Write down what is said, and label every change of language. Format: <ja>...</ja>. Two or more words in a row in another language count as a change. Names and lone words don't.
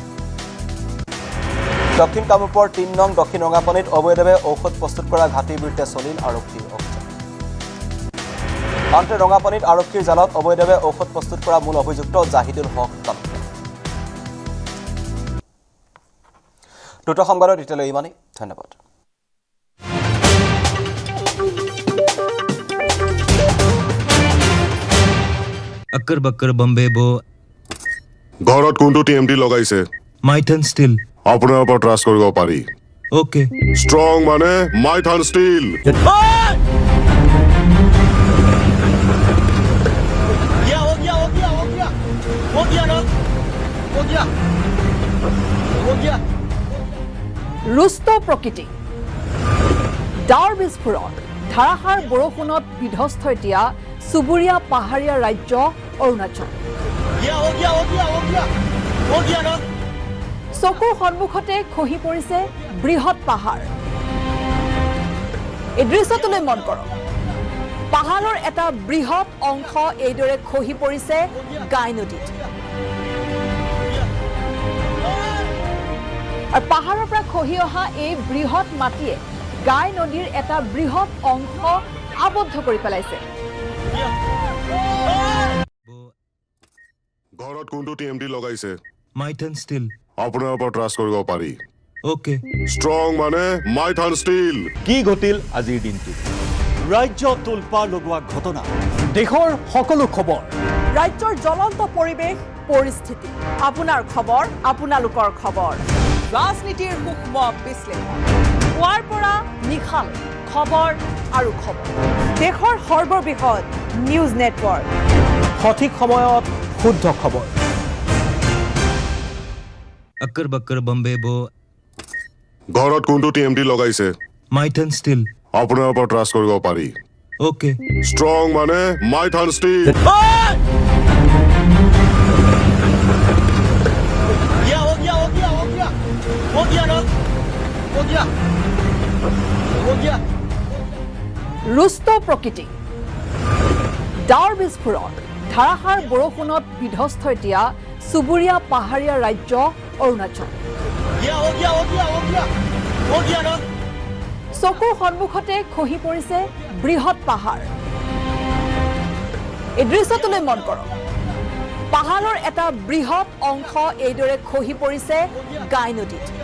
<as>দক্ষিণ কামৰূপৰ 3 নং দক্ষিণ ৰঙাপানীত অবৈধভাৱে ঔষধ প্ৰস্তুত কৰা ঘাটিৰ বিৰুদ্ধে চলিল আৰক্ষীৰ অভিযান আনহাতে ৰঙাপানীত আৰক্ষীৰ জালত অবৈধভাৱে ঔষধ প্ৰস্তুত কৰা মূল অভিযুক্ত জাহিদুল হক তালুকদাৰ দুটো সংবাদত এতিয়ালৈ ইমানেই ধন্যবাদ</as> <hi>अक्कर बक्कर बम्बे बो</hi> <as>ঘৰত কোনটো টিএমটি লগাইছে माइथन स्टील আপোনাৰ ওপৰত ট্ৰাষ্ট কৰিব পাৰি ओके ষ্ট্ৰং মানে মাইথান ষ্টীল ৰুষ্ট প্ৰকৃতি ডাৱৰ বিস্ফোৰণ ধাৰাসাৰ বৰষুণত বিধ্বস্ত এতিয়া চুবুৰীয়া পাহাৰীয়া ৰাজ্য অৰুণাচল চকুৰ সন্মুখতে খহি পৰিছে বৃহৎ পাহাৰ এই দৃশ্যটোলৈ মন কৰক পাহাৰৰ এটা বৃহৎ অংশ এইদৰে খহি পৰিছে গাই নদীত আৰু পাহাৰৰ পৰা খহি অহা এই বৃহৎ মাটিয়ে গাই নদীৰ এটা বৃহৎ অংশ আবদ্ধ কৰি পেলাইছে ঘৰত কোনটো টিএমটি লগাইছে माइथन स्टील আপোনাৰ ওপৰত ট্ৰাষ্ট কৰিব পাৰি ओके ষ্ট্ৰং মানে মাইথান ষ্টীল কি ঘটিল আজিৰ দিনটো ৰাজ্য তুলপা লগোৱা ঘটনা দেশৰ সকলো খবৰ ৰাজ্যৰ জ্বলন্ত পৰিৱেশ পৰিস্থিতি আপোনাৰ খবৰ আপোনালোকৰ খবৰ ৰাজনীতিৰ সূক্ষ্ম বিশ্লেষণ পুৱাৰ পৰা নিশাল খবৰ আৰু খবৰ দেশৰ সৰ্ববৃহৎ নিউজ নেটৱৰ্ক সঠিক সময়ত শুদ্ধ খবৰ</as> <hi>अक्कर बक्कर बम्बे बो</hi> <as>ঘৰত কোনটো টিএমটি লগাইছে माइथन स्टील আপোনাৰ ওপৰত ট্ৰাষ্ট কৰিব পাৰি ओके ষ্ট্ৰং মানে মাইথান ষ্টীল ৰুষ্ট প্ৰকৃতি ডাৱৰ বিস্ফোৰণ ধাৰাসাৰ বৰষুণত বিধ্বস্ত এতিয়া চুবুৰীয়া পাহাৰীয়া ৰাজ্য অৰুণাচল চকুৰ সন্মুখতে খহি পৰিছে বৃহৎ পাহাৰ এই দৃশ্যটোলৈ মন কৰক পাহাৰৰ এটা বৃহৎ অংশ এইদৰে খহি পৰিছে গাই নদীত</as>